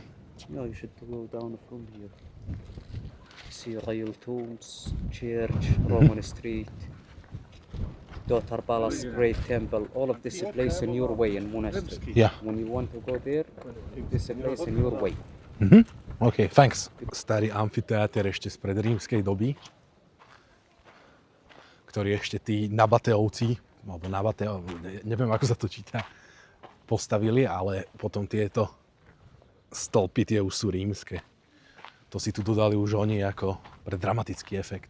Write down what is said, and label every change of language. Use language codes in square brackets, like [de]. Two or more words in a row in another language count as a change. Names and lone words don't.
[en] Yeah, you should go down from here. See royal tombs, church, Roman street, Daughter Palace, Great Temple. All of this place in your way in monastery. Yeah. When you want to go there, this place in your way. OK, thanks. [sk] Starý amfiteáter ešte spred rímskej doby, ktorý ešte tí Nabateovci, alebo Nabateo, neviem ako sa to číta, postavili, ale potom tieto stĺpy, tie už sú rímske. To si tu dodali už oni ako pre dramatický efekt.